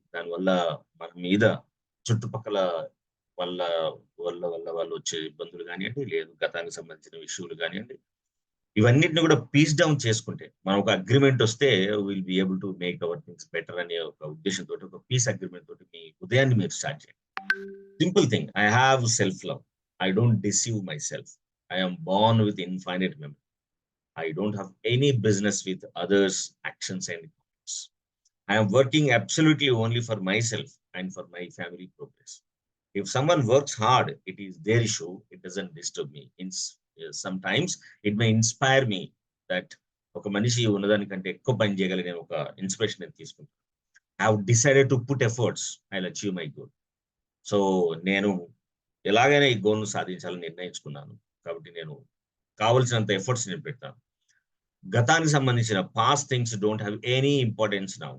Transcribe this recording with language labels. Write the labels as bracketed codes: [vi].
[te] దానివల్ల మన మీద చుట్టుపక్కల వాళ్ళ వాళ్ళు వచ్చే ఇబ్బందులు కానివ్వండి, లేదు గతానికి సంబంధించిన ఇష్యూలు కానివ్వండి, ఇవన్నిటిని కూడా పీస్ డౌన్ చేసుకుంటే మనం ఒక అగ్రిమెంట్ వస్తే [en] will be able to make our things better [te] అనే ఒక ఉద్దేశంతో ఒక పీస్ అగ్రిమెంట్ తోటి మీ ఉదయాన్ని మీరు స్టార్ట్ చేయండి. [en] Simple thing, I have self love, I don't deceive myself, I am born with infinite memory, I don't have any business with others actions and comments, I am working absolutely only for myself and for my family progress. If someone works hard, it is their issue, it doesn't disturb me. Sometimes it may inspire me that [te] ఒక మనిషి ఉన్నదానికంటే ఎక్కువ పని చేయగలిగిన ఒక inspiration నేను తీసుకుంటాను. [en] I have decided to put efforts, I will achieve my goal. [te] So నేను ఎలాగైనా ఈ గోల్ను సాధించాలని నిర్ణయించుకున్నాను. కాబట్టి నేను కావలసినంత ఎఫర్ట్స్ నేను పెడతాను. గతానికి సంబంధించిన [en] Past things don't have any importance now.